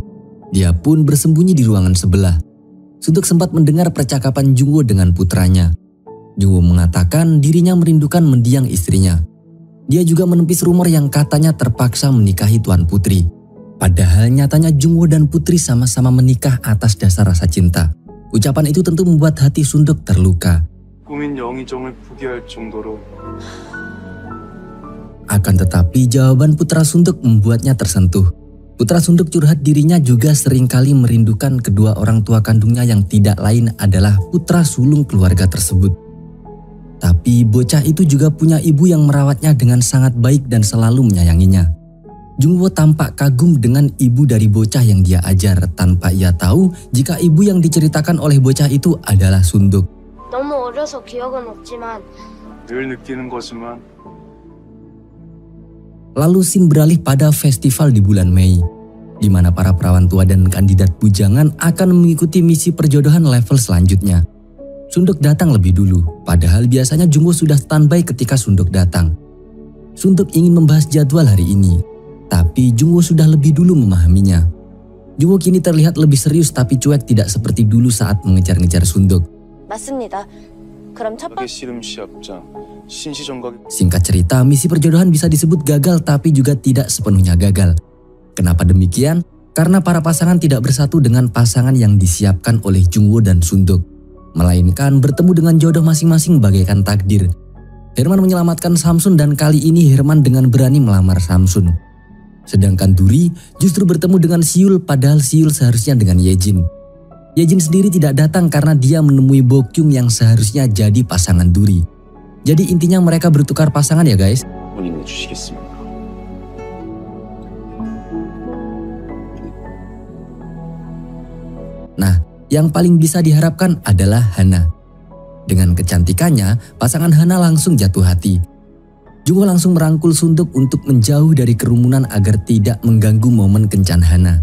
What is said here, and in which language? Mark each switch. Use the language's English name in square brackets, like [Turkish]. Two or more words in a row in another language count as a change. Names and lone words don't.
[Indonesian] Dia pun bersembunyi di ruangan sebelah. Sunduk sempat mendengar percakapan Jungwoo dengan putranya. Jungwoo mengatakan dirinya merindukan mendiang istrinya. Dia juga menepis rumor yang katanya terpaksa menikahi Tuan Putri. Padahal nyatanya Jungwoo dan Putri sama-sama menikah atas dasar rasa cinta. Ucapan itu tentu membuat hati Sunduk terluka. [Korean] 꾸민 영의정을 포기할 정도로. [Indonesian] Akan tetapi jawaban putra Sunduk membuatnya tersentuh. Putra Sunduk curhat dirinya juga seringkali merindukan kedua orang tua kandungnya yang tidak lain adalah putra sulung keluarga tersebut. Tapi bocah itu juga punya ibu yang merawatnya dengan sangat baik dan selalu menyayanginya. Jungwoo tampak kagum dengan ibu dari bocah yang dia ajar tanpa ia tahu jika ibu yang diceritakan oleh bocah itu adalah Sunduk. [Korean] 너무 어려서 기억은 없지만 늘 느끼는 거지만. [Indonesian] Lalu scene beralih pada festival di bulan Mei, di mana para perawan tua dan kandidat bujangan akan mengikuti misi perjodohan level selanjutnya. Sunduk datang lebih dulu, padahal biasanya Jungwoo sudah standby ketika Sunduk datang. Sunduk ingin membahas jadwal hari ini, tapi Jungwoo sudah lebih dulu memahaminya. Jungwoo kini terlihat lebih serius tapi cuek tidak seperti dulu saat mengejar-ngejar Sunduk. [Korean] 맞습니다. 그럼 첫 번째 씨름 시합장 신시정각. [Indonesian] Singkat cerita, misi perjodohan bisa disebut gagal tapi juga tidak sepenuhnya gagal. Kenapa demikian? Karena para pasangan tidak bersatu dengan pasangan yang disiapkan oleh Jungwoo dan Sunduk, melainkan bertemu dengan jodoh masing-masing bagaikan takdir. Herman menyelamatkan Samsun dan kali ini Herman dengan berani melamar Samsun. Sedangkan Duri justru bertemu dengan Siul padahal Siul seharusnya dengan Yejin. Yejin sendiri tidak datang karena dia menemui Bokyung yang seharusnya jadi pasangan Duri. Jadi intinya mereka bertukar pasangan ya guys. [Korean] 혼인해 주시겠습니까? [Indonesian] Nah, yang paling bisa diharapkan adalah Hana. Dengan kecantikannya, pasangan Hana langsung jatuh hati. Jungwoo langsung merangkul Sunduk untuk menjauh dari kerumunan agar tidak mengganggu momen kencan Hana.